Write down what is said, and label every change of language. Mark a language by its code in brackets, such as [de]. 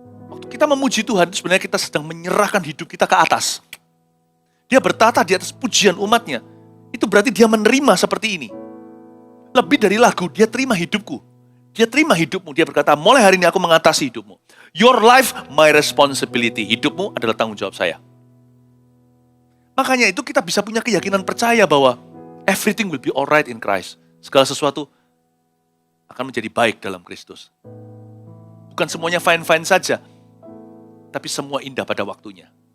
[id] Waktu kita memuji Tuhan, sebenarnya kita sedang menyerahkan hidup kita ke atas. Dia bertahta di atas pujian umatnya. Itu berarti dia menerima seperti ini. Lebih dari lagu, dia terima hidupku. Dia terima hidupmu. Dia berkata, mulai hari ini aku mengatasi hidupmu. [en] Your life, my responsibility. [id] Hidupmu adalah tanggung jawab saya. Makanya itu kita bisa punya keyakinan percaya bahwa [en] everything will be alright in Christ. [id] Segala sesuatu akan menjadi baik dalam Kristus. Bukan semuanya fine-fine saja, tapi semua indah pada waktunya.